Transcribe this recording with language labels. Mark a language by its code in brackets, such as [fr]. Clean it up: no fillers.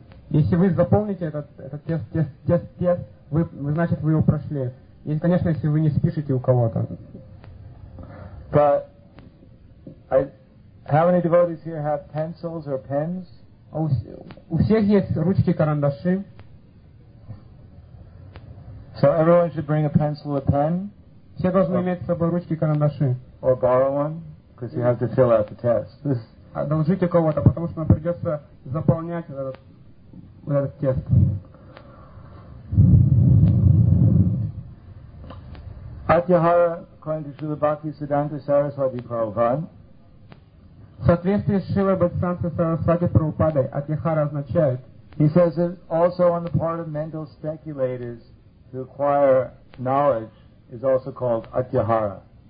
[ru] Если вы заполните этот тест, вы значит вы его прошли. И, конечно, если вы не спишете у кого-то. [en] How many devotees here have pencils or pens? [ru] У всех есть ручки, карандаши. [en] So everyone should bring a pencil or pen. [ru] Все должны иметь с собой ручки, карандаши. [en] Or borrow one, because you have to fill out the test. [ru] Одолжите кого-то, потому что нам придется заполнять этот тест. [en] Atyahara, according to Srila Bhakti Siddhanta Saraswati Prabhupada. [ru] В соответствии с Шилой Бхактисиддханта Сарасвати Прабхупадой, атьяхара означает. [en] He says that also on the part of mental speculators to acquire knowledge is also called атьяхара.